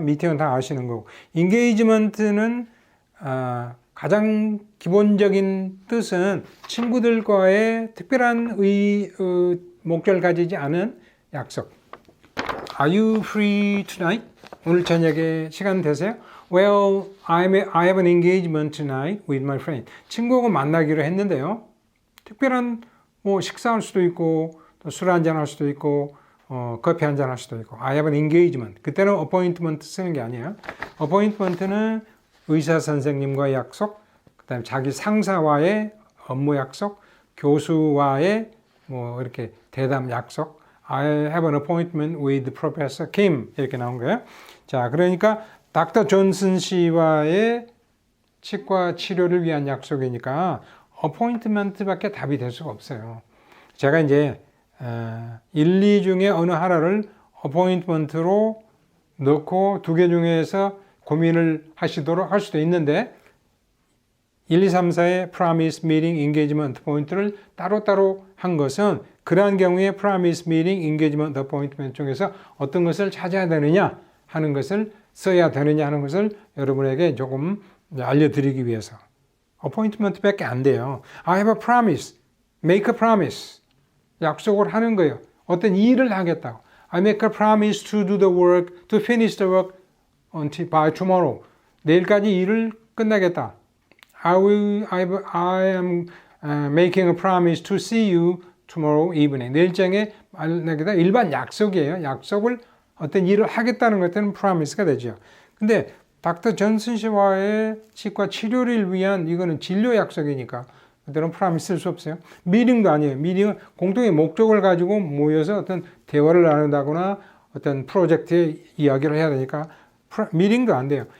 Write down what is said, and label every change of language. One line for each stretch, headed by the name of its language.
Korean: meeting은 다 아시는 거고. engagement는 가장 기본적인 뜻은 친구들과의 특별한 목적을 가지지 않은 약속.
English: Are you free tonight?
Korean: 오늘 저녁에 시간 되세요?
English: Well, I have an engagement tonight with my friend.
Korean: 친구하고 만나기로 했는데요. 특별한 뭐 식사할 수도 있고, 또 술 한잔 할 수도 있고, 커피 한잔 할 수도 있고.
English: I have an engagement.
Korean: 그때는 appointment 쓰는 게 아니에요. appointment는 의사 선생님과의 약속, 그다음에 자기 상사와의 업무 약속, 교수와의 뭐 이렇게 대담 약속.
English: I have an appointment with Professor Kim.
Korean: 이렇게 나온 거예요. 자, 그러니까 닥터 존슨 씨와의 치과 치료를 위한 약속이니까 어포인트먼트밖에 답이 될 수가 없어요. 제가 이제 1, 2 중에 어느 하나를 어포인트먼트로 넣고 2개 중에서 고민을 하시도록 할 수도 있는데 1, 2, 3, 4의 promise, meeting, engagement, appointment를 따로따로 한 것은 그러한 경우에 promise, meeting, engagement, appointment 중에서 어떤 것을 찾아야 되느냐 하는 것을 써야 되느냐 하는 것을 여러분에게 조금 알려드리기 위해서. appointment밖에 안 돼요.
English: I have a promise. make a promise.
Korean: 약속을 하는 거예요. 어떤 일을 하겠다고.
English: I make a promise to do the work, to finish the work until by tomorrow.
Korean: 내일까지 일을 끝내겠다.
English: I am making a promise to see you tomorrow evening.
Korean: 내일장에 말하겠다. 일반 약속이에요. 약속을 어떤 일을 하겠다는 것들은 promise가 되죠. 근데 닥터 존슨 씨와의 치과 치료를 위한 이거는 진료 약속이니까 그때는 promise 쓸 수 없어요. 미팅도 아니에요. 미팅은 공통의 목적을 가지고 모여서 어떤 대화를 나눈다거나 어떤 프로젝트의 이야기를 해야 되니까 미팅도 안 돼요.